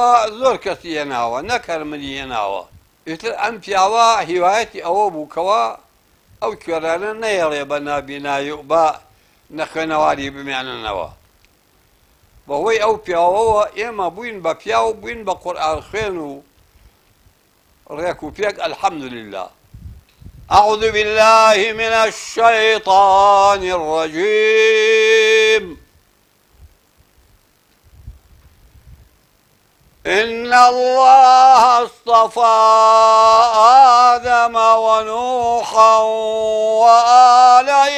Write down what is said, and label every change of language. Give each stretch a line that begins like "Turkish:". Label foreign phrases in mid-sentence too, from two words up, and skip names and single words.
Central Kurdish: زۆر کەسی هێناوە نەکەرمنی هێناوە ئیتر ئەم پیاوە هیوایەتی ئەوە بووکەوە ئەو کوێرانە نەیەڵێ بە نابینایی و بە نەخوێنەواری بمێننەوە بەهۆی ئەو پیاوەوە ئێمە بووین بە پیاو بووین بە قورئان خوێن و ڕێک و پێک
Arabic: الحەمدولله أعوذ بالله من الشيطان الرجيم إن الله اصطفى آدم ونوحا وآل